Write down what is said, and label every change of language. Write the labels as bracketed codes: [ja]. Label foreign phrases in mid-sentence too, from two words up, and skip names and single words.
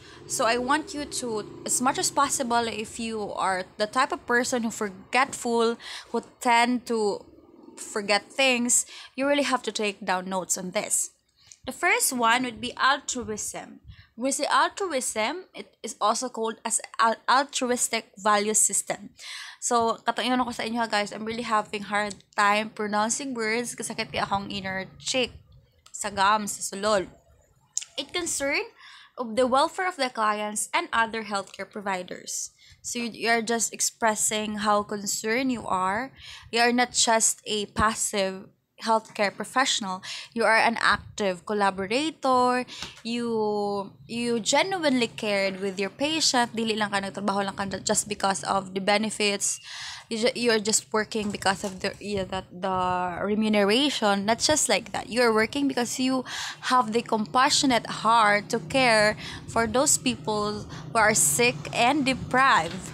[en] So I want you to, as much as possible, if you are the type of person who forgetful, who tend to forget things, you really have to take down notes on this. The first one would be altruism. When we say altruism, it is also called as altruistic value system. So, [ceb] katayon ako sa inyo guys, [en] I'm really having hard time pronouncing words [ceb] kasi sakit kaya akong [en] inner cheek, [ceb] sa gums, sa sulod. [en] It concerns of the welfare of the clients and other healthcare providers. So you're just expressing how concerned you are. You are not just a passive healthcare professional. You are an active collaborator. You genuinely cared with your patient. [ceb] Dili lang ka nagtrabaho lang ka [en] just because of the benefits. You're just working because of the remuneration. Not just like that. You're working because you have the compassionate heart to care for those people who are sick and deprived.